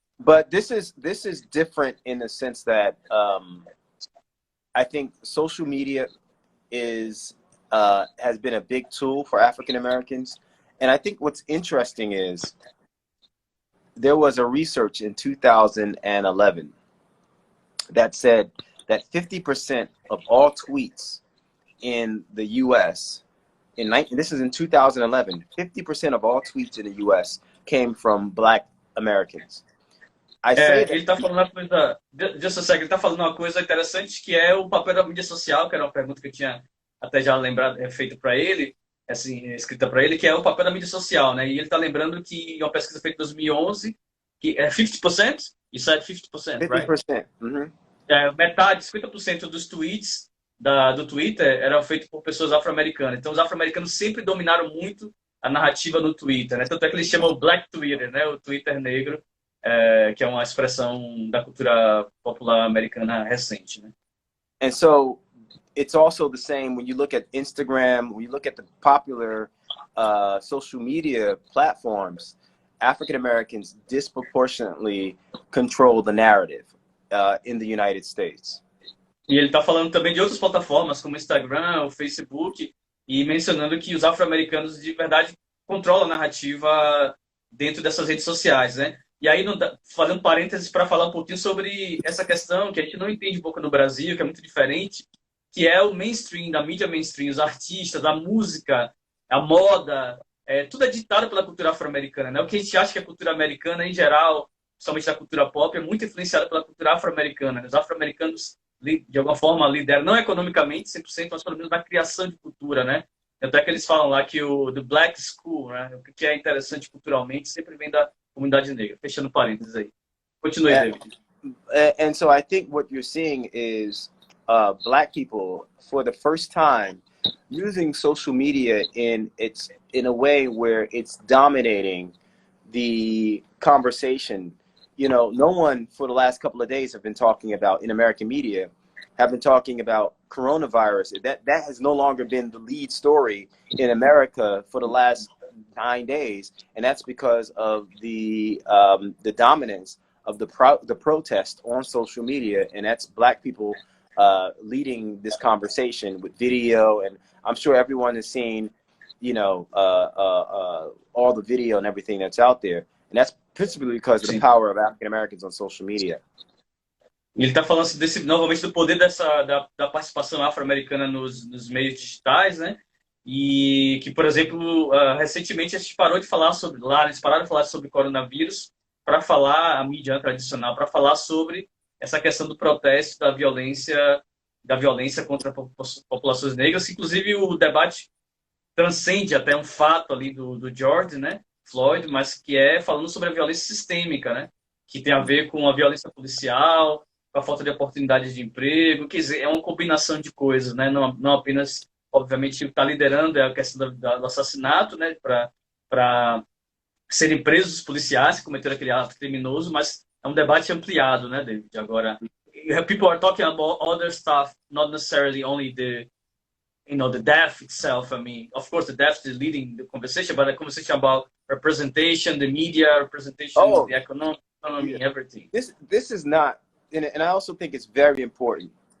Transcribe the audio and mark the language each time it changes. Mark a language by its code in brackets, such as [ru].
[en] But this is different in the sense that I think social media has been a big tool for African Americans, and I think what's interesting is there was a research in 2011 that said that 50% of all tweets in the U.S. This is in 2011. 50% of all tweets in the U.S. came from Black Americans. I say that. [pt] Ele está falando uma coisa, ele está falando uma coisa interessante que é o papel da mídia social, que era uma pergunta que eu tinha até já lembrado, feito para ele, assim, escrita para ele, que é o papel da mídia social, né? E ele está lembrando que uma pesquisa feita em 2011, que é 50%, isso é 50%, right? [en] 50%. Mm-hmm. [pt] Metade, 50% dos tweets do Twitter eram feitos por pessoas afro-americanas. Então, os afro-americanos sempre dominaram muito a narrativa no Twitter, né? Tanto é que eles chamam o Black Twitter, né? O Twitter negro, que é uma expressão da cultura popular americana recente, né? [en] And so it's also the same when you look at Instagram, when you look at the popular social media platforms. African Americans disproportionately control the narrative in the United States. [pt] E ele está falando também de outras plataformas, como o Instagram, o Facebook, e mencionando que os afro-americanos de verdade controlam a narrativa dentro dessas redes sociais, né? E aí, fazendo parênteses para falar um pouquinho sobre essa questão que a gente não entende um pouco no Brasil, que é muito diferente, que é o mainstream, da mídia mainstream, os artistas, a música, a moda, tudo é ditado pela cultura afro-americana, né? O que a gente acha que a cultura americana, em geral, principalmente a cultura pop, é muito influenciada pela cultura afro-americana. Os afro-americanos, de alguma forma, lideram, não economicamente, 100%, mas pelo menos na criação de cultura, né? Até que eles falam lá que o [en] The Black School, [pt] né? O que é interessante culturalmente, sempre vem da comunidade negra. Fechando parênteses aí. Continue, David. [en] And so I think what you're seeing is Black people, for the first time, using social media in a way where it's dominating the conversation. You know, no one for the last couple of days have been talking about, in American media, have been talking about coronavirus. That has no longer been the lead story in America for the last 9 days, and that's because of the dominance of the protest on social media, and that's Black people leading this conversation with video. And I'm sure everyone has seen, you know, all the video and everything that's out there, and that's principally because of the power of African Americans on social media. [pt] Ele está falando novamente do poder da participação afro-americana nos meios digitais, né? E que, por exemplo, recentemente a gente parou de falar sobre lá, eles pararam de falar sobre coronavírus para falar a mídia tradicional, para falar sobre essa questão do protesto, da violência contra populações negras. Inclusive, o debate transcende até um fato ali do George, né, Floyd, mas que é falando sobre a violência sistêmica, né, que tem a ver com a violência policial, com a falta de oportunidades de emprego, quer dizer, é uma combinação de coisas, né, não apenas, obviamente, está liderando a questão do assassinato, né, para serem presos os policiais que cometeram aquele ato criminoso, mas é um debate ampliado, né, David? [en] Agora, people are talking about other stuff, not necessarily only the death itself. I mean, of course, the death is leading the conversation, but the conversation about representation, the media representation, the economy, everything. This is not, and I also think it's very important.